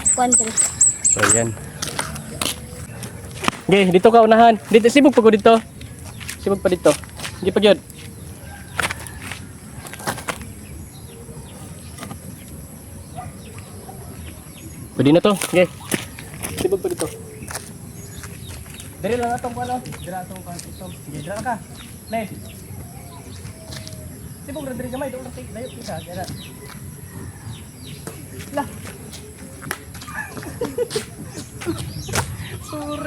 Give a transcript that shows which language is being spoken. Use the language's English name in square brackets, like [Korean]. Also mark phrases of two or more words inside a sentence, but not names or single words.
[Cebuano] Kuan diri. [Filipino] So yan. Okay, dito ka unahan. Dito, sibog pa ko dito. Sibog pa dito. Hindi pa yun. Pwede na to. Okay. [Cebuano] Sibog pa dito. Dari lang atong ano. Dira atong itom. Sige, dira ka. Play. Sibog ra diri gamay. Doon take dayo kita. Dira. Lah. Sorry.